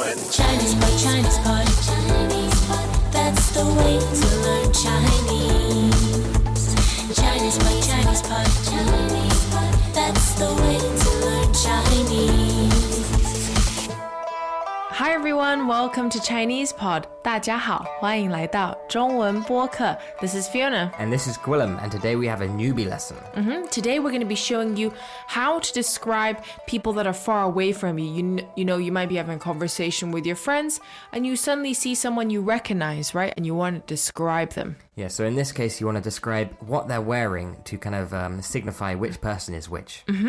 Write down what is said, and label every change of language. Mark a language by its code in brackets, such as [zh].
[en] Chinese pot, Chinese pot, Chinese pot. That's the way to learn Chinese. Chinese pot, Chinese pot, Chinese pot. That's the way to learn Chinese. Hi everyone, welcome to Chinese Pod. [zh] 大家好，欢迎来到中文播客. [en] This is Fiona. And this is Gwilym, and today we have a newbie lesson. Today we're going to be showing you how to describe people that are far away from you. You know, you might be having a conversation with your friends and you suddenly see someone you recognize, right? And you want to describe them. Yeah, so in this case, you want to describe what they're wearing to kind of signify which person is which.